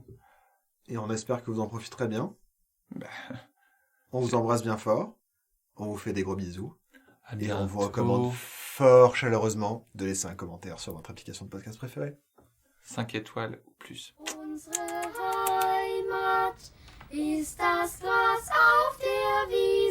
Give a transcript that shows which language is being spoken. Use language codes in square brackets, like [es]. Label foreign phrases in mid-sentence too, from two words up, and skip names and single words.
[fr] Et on espère que vous en profiterez bien. On vous embrasse bien fort. On vous fait des gros bisous. Et on vous recommande fort chaleureusement de laisser un commentaire sur votre application de podcast préférée. 5 étoiles ou plus. [de] Unsere Heimat ist das Gras auf der Wiese.